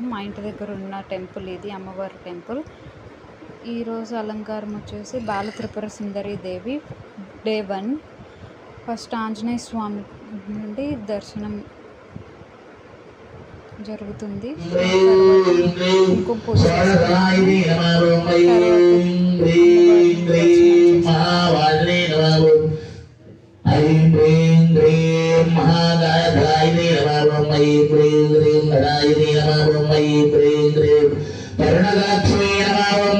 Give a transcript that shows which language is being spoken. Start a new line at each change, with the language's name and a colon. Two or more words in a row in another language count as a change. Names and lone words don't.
Telugu: మా ఇంటి దగ్గర ఉన్న టెంపుల్ ఇది, అమ్మవారి టెంపుల్. ఈరోజు అలంకారం వచ్చేసి బాల త్రిపుర సుందరి దేవి డే 1. ఫస్ట్ ఆంజనేయ స్వామి నుండి దర్శనం జరుగుతుంది. కుంకుమ పూజ
Sanskrit: ऐं प्रीं ह्रीं महागायत्रायै नमः। ऐं प्रीं ह्रीं गणायै नमः। ऐं प्रीं ह्रीं कर्णगात्रै नमः।